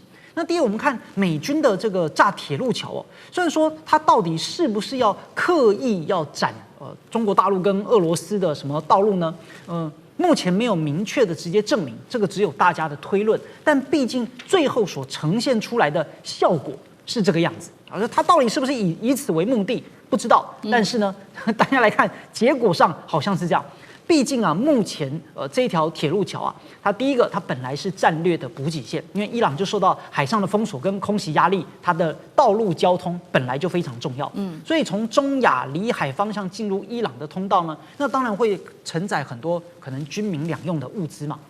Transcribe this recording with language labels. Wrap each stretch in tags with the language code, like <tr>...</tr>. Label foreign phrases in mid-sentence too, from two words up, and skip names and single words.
<zh>那第二，我們看美軍的這個炸鐵路橋雖然說它到底是不是要刻意要斬中國大陸跟俄羅斯的什麼道路呢？目前沒有明確的直接證明，這個只有大家的推論。但畢竟最後所呈現出來的效果是這個樣子，它到底是不是以此為目的不知道。但是呢，大家來看結果上好像是這樣。畢竟啊，目前這一條鐵路橋啊，它第一個它本來是戰略的補給線，因為伊朗就受到海上的封鎖跟空襲壓力，它的道路交通本來就非常重要。所以從中亞里海方向進入伊朗的通道呢，那當然會承載很多可能軍民兩用的物資嘛。</zh>